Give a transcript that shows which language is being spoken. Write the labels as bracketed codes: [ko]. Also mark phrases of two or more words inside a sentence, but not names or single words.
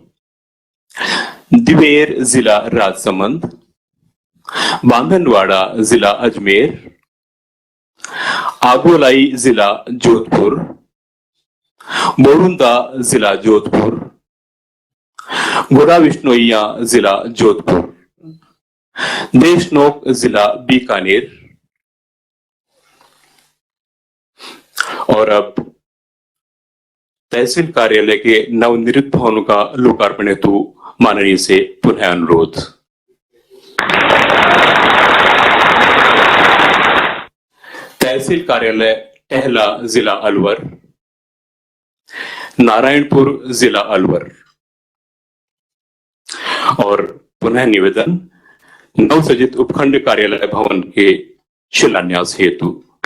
[hi] दिवेर जिला राजसमंद, बांधनवाड़ा जिला अजमेर, आगोलाई जिला जोधपुर, बोरुंदा जिला जोधपुर, गोरा विष्णोइया जिला जोधपुर, देशनोक जिला बीकानेर और अब तहसील कार्यालय के नवनिर्मित भवनों का लोकार्पण हेतु माननीय से पुनः अनुरोध। तहसील कार्यालय टहला जिला अलवर, नारायणपुर जिला अलवर और पुनः निवेदन नवसृजित उपखंड कार्यालय भवन के शिलान्यास हेतु।